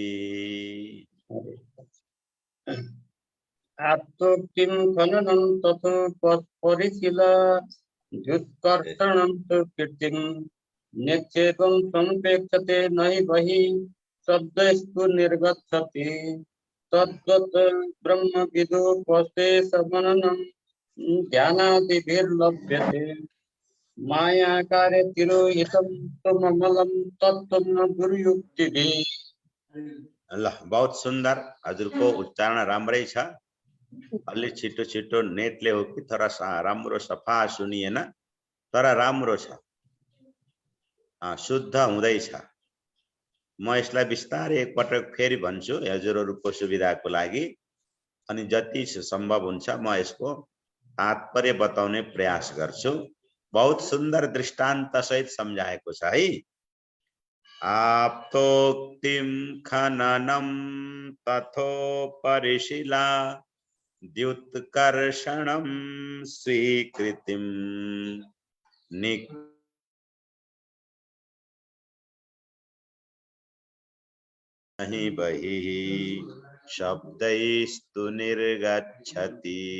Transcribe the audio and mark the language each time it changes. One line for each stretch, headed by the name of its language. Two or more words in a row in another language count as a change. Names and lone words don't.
Sanskrit: आत्तोक्तिं खननं ततो परिशीला द्युत्कर्षणं तु कीर्तिं निक्षेपं संपेक्षते नहि बहिः शब्दस्तु निर्गच्छति तद्वत् ब्रह्मविदोपदेशमननं ध्यानादिभिर्लभ्यते माया कार्यतिरोहितं स्वममलं तत्त्वं न दुर्युक्तिभिः।
Nepali: ल
Hindi: बहुत सुन्दर।
Nepali: हजुरको उच्चारण राम्रै छ। अलि छिटो छिटो नेटले हो कि थोड़ा राम्रो सफा सुनिएन, तर राम्रो छ, शुद्ध हुँदैछ। म यसलाई बिस्तारै एकपटक फेरि भन्छु हजुरहरूको सुविधाको लागि, अनि जति सम्भव हुन्छ म यसको तात्पर्य बताउने प्रयास गर्छु।
Hindi: बहुत सुन्दर
Nepali: दृष्टान्त सहित सम्झाएको छ है।
Sanskrit: आप्तोक्तिं खननं तथोपरिशीला द्युत्कर्षणं स्वीकृतिं नहि बहिः शब्दैस्तु निर्गच्छति